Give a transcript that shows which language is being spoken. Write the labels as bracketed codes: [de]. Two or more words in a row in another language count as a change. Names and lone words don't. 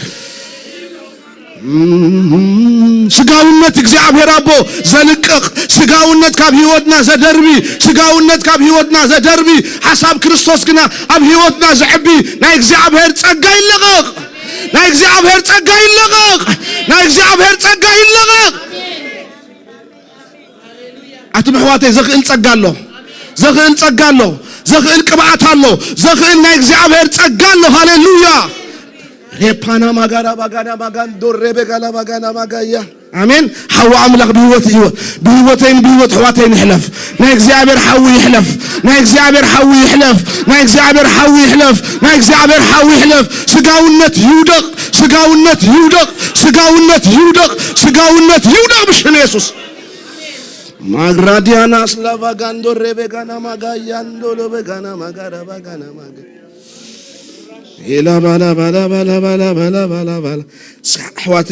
[ti] ስጋውነት እግዚአብሔር አቦ ዘልቅቕ ስጋውነት ካብ ህይወትና ዘደርቢ ስጋውነት ካብ ህይወትና ዘደርቢ ሓሳብ ክርስቶስ ግና ኣብ ህይወትና ዝዕቢ ናይ እግዚአብሔር ጸጋ ይለቀቅ ናይ እግዚአብሔር ጸጋ ይለቀቅ ናይ እግዚአብሔር ጸጋ ይለቀቅ አትም ሕዋተይ ዘኽእል ጸጋ ኣሎ ዘኽእል ጸጋ ኣሎ ዘኽእል ቅብዓት ኣሎ ዘኽእል ናይ እግዚአብሔር ጸጋ ኣሎ ሃሌሉያ ሬፓና ማጋራ ባጋና ማጋን ዶሬ በጋላ ባጋና ማጋያ አሜን ሐዋ አምላክ በህይወቴን በህይወት ሕዋተይን ይሕለፍ ናይ እግዚአብሔር ሐዊ ይሕለፍ ናይ እግዚአብሔር ሐዊ ይሕለፍ ናይ እግዚአብሔር ሐዊ ይሕለፍ ናይ እግዚአብሔር ሐዊ ይሕለፍ ስጋውነት ይውደቅ ስጋውነት ይውደቅ ስጋውነት ይውደቅ ስጋውነት ይውደቅ ብሽን ኢየሱስ ማግራዲያና ስላቫጋንዶ ሬቤጋና ማጋያንዶ ለበጋና ማጋራ ባጋና ማጋ ኢላ ባላ ባላ ባላ ባላ ባላ ባላ ባላ ሕዋተይ